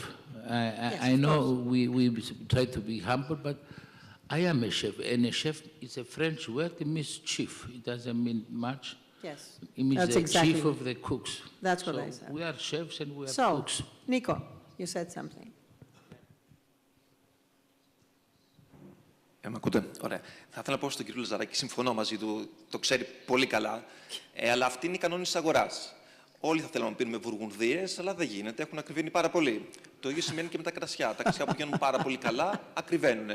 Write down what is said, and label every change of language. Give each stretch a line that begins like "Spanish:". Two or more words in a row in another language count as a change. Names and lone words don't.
English: I know we try to be humble, but I am a chef, and a chef is a French word. It means chief. It doesn't mean much. Yes, it means that's the exactly chief of the cooks. That's what I said. We are chefs and we are so, cooks. Nico, you said something.
Greek: Μ' ακούτε? Ωραία. Θα ήθελα να πω στον κύριο Λαζαράκη, συμφωνώ μαζί του, το ξέρει πολύ καλά, αλλά αυτή είναι η κανόνη της αγοράς. Όλοι θα θέλαμε να πίνουμε βουργουνδίες, αλλά δεν γίνεται, έχουν ακριβήνει πάρα πολύ. Το ίδιο σημαίνει και με τα κρασιά. Τα κρασιά που γίνουν πάρα πολύ καλά, ακριβένουν.